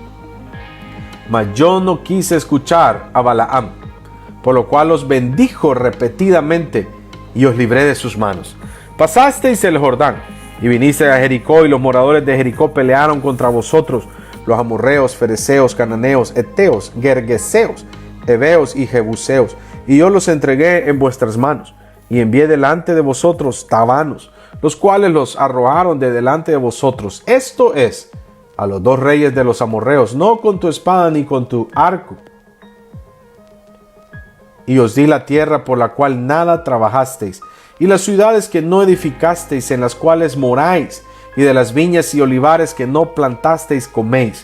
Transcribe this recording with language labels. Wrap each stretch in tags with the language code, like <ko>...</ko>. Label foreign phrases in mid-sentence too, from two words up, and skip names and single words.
<es>Mas yo no quise escuchar a Balaam, por lo cual os bendijo repetidamente, y os libré de sus manos. Pasasteis el Jordán, y vinisteis a Jericó, y los moradores de Jericó pelearon contra vosotros, los amorreos, fereceos, cananeos, eteos, gergeseos, heveos y jebuseos, y yo los entregué en vuestras manos, y envié delante de vosotros tabanos, los cuales los arrojaron de delante de vosotros. Esto es, a los 2 reyes de los amorreos, no con tu espada ni con tu arco. Y os di la tierra por la cual nada trabajasteis, y las ciudades que no edificasteis, en las cuales moráis, y de las viñas y olivares que no plantasteis coméis.</es>